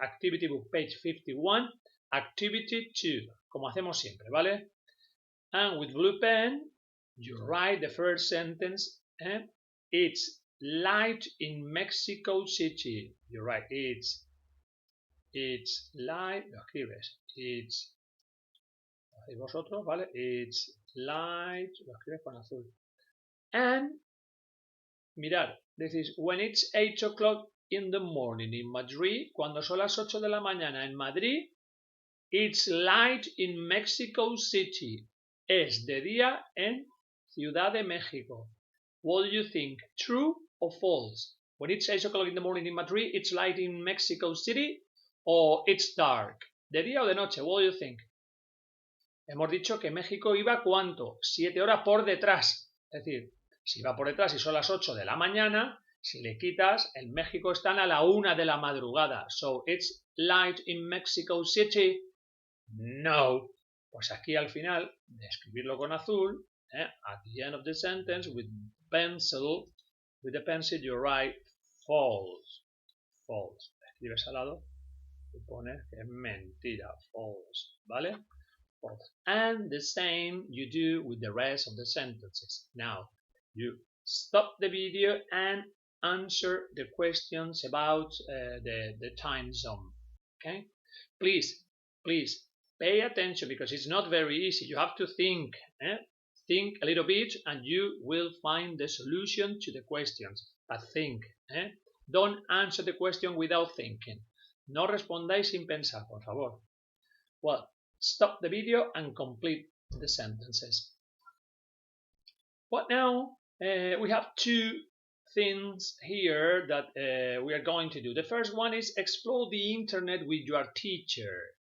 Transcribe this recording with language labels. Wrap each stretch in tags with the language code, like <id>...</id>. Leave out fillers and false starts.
<en>Activity book, page 51, activity 2,</en> <es>como hacemos siempre, ¿vale?</es> <en>And with blue pen, you write the first sentence, it's light in Mexico City. You write it's light,</en> <es>lo escribes,</es> <en>it's,</en> <es>lo hacéis vosotros, ¿vale?</es> <en>It's light,</en> <es>lo escribes con azul.</es> <en>And,</en> <es>mirad, decís,</es> <en>when it's 8 o'clock in the morning in Madrid,</en> <es>cuando son las 8 de la mañana en Madrid,</es> <en>it's light in Mexico City.</en> <es>Es de día en Ciudad de México.</es> <en>What do you think? True or false? When it's 8 o'clock in the morning in Madrid, it's light in Mexico City or it's dark?</en> <es>¿De día o de noche?</es> <en>What do you think?</en> <es>Hemos dicho que México iba ¿cuánto? 7 horas por detrás. Es decir, si va por detrás y son las 8 de la mañana, si le quitas, en México están a la 1 de la madrugada.</es> <en>So, it's light in Mexico City? No.</en> <es>Pues aquí al final, de escribirlo con azul,</es> <en>at the end of the sentence, with the pencil you write false. False.</en> <es>Escribes al lado y pones que es mentira. False. ¿Vale?</es> <en>And the same you do with the rest of the sentences. Now, you stop the video and answer the questions about the time zone. Okay? Please pay attention because it's not very easy. You have to think. Think a little bit and you will find the solution to the questions. But think. Don't answer the question without thinking.</en> <es>No respondáis sin pensar, por favor.</es> <en>Well, stop the video and complete the sentences. But now we have two things here that we are going to do. The first one is explore the internet with your teacher.</en>